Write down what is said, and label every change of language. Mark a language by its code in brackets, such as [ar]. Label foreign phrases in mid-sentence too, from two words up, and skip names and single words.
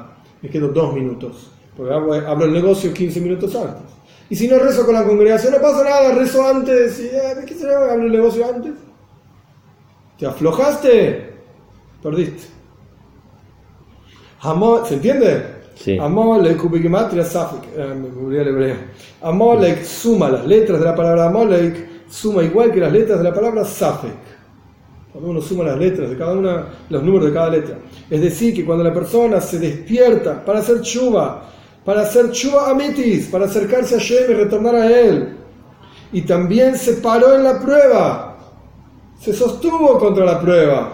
[es] Me quedo 2 minutos, porque hablo el negocio 15 minutos antes. Y si no rezo con la congregación, no pasa nada, rezo antes. Y, ¿qué será? ¿Hablo el negocio antes? ¿Te aflojaste? Perdiste. ¿Se entiende? Sí. [he] עמלק, ובגימטריה ספק. [es] Amalek suma las letras de la palabra Amalek, suma igual que las letras de la palabra safek. Cuando uno suma las letras de cada una, los números de cada letra. Es decir, que cuando la persona se despierta para hacer [he] תשובה אמיתית, [es] para acercarse a Hashem y retornar a Él, y también se paró en la prueba, se sostuvo contra la prueba.